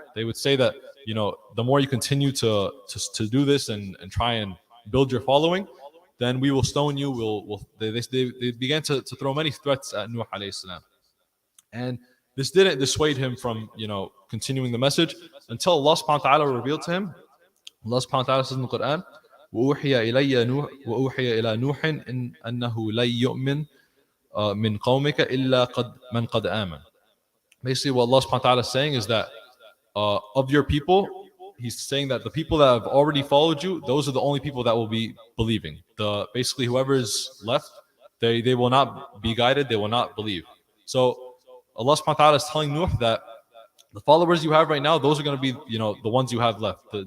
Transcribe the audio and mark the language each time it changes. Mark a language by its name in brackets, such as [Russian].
[English] They would say that, the more you continue to do this and try and build your following, then we will stone you. They began to throw many threats at Nuh alayhi salam. And this didn't dissuade him from, continuing the message until Allah subhanahu wa ta'ala revealed to him. Allah subhanahu wa ta'ala says in the Quran, [Arabic] وَأُوحِيَ إِلَى نُوحٍ إِنْ أَنَّهُ لَن يُؤْمِنْ مِنْ قَوْمِكَ إِلَّا مَنْ قَدْ آمَنَ. [English] Basically, what Allah subhanahu wa ta'ala is saying is that of your people, he's saying that the people that have already followed you, those are the only people that will be believing. Basically, whoever is left, they will not be guided, they will not believe. So Allah subhanahu wa ta'ala is telling Nuh that the followers you have right now, those are going to be, the ones you have left.